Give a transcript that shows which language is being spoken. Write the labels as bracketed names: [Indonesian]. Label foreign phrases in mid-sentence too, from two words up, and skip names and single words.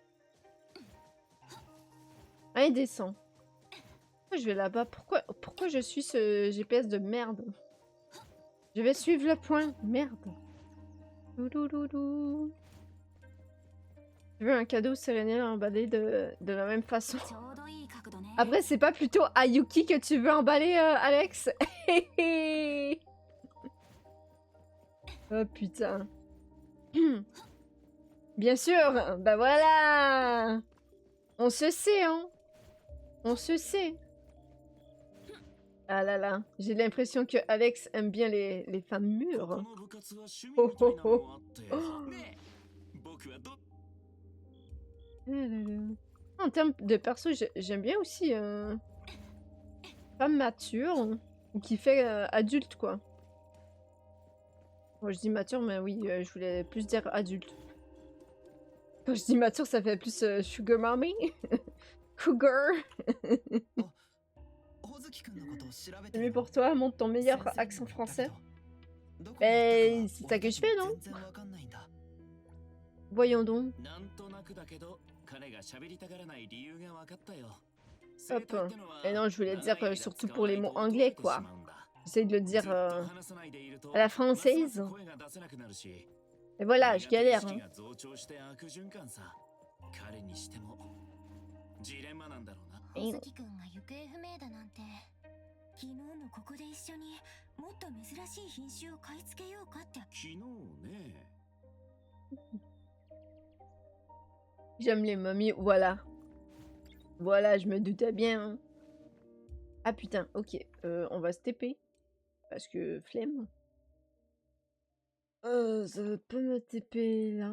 [French] Allez, descends. Pourquoi je vais là-bas? Pourquoi je suis ce GPS de merde? Je vais suivre le point. Merde. Doudoudou. Je veux un cadeau séréniel emballé de la même façon. [Japanese] ちょうどいい角度ね。 [French] Après, c'est pas plutôt Ayuki que tu veux emballer, Alex? Oh putain. Bien sûr. Bah voilà. On se sait, hein. On se sait. Ah là là, j'ai l'impression que Alex aime bien les femmes mûres. [Japanese] この部活は趣味みたいなのもあって。ねえ、僕はど [French] En termes de perso, j'aime bien aussi femme mature ou qui fait adulte quoi. Moi je dis mature, mais oui, je voulais plus dire adulte. Quand je dis mature, ça fait plus [English] sugar mommy. [French] Cougar. C'est mieux pour toi, montre ton meilleur accent français. Eh, c'est ça que je fais, non? Voyons donc. [Japanese] なんとなくだけど、彼が喋りたがらない理由が分かったよ。 [French] Hop. Et non, je voulais dire surtout pour les mots anglais, quoi. J'essaie de le dire à la française. Et voilà, je galère. Hein. [Japanese] 彼にしてもジレンマなんだろうな。葉月くんが行方不明だなんて。昨日もここで一緒にもっと珍しい品種を買い付けようかって。昨日ね。 [French] J'aime les momies, voilà. Voilà, je me doutais bien. Hein. Ah putain, ok. On va se TP. Parce que flemme. Ça veut pas me TP là.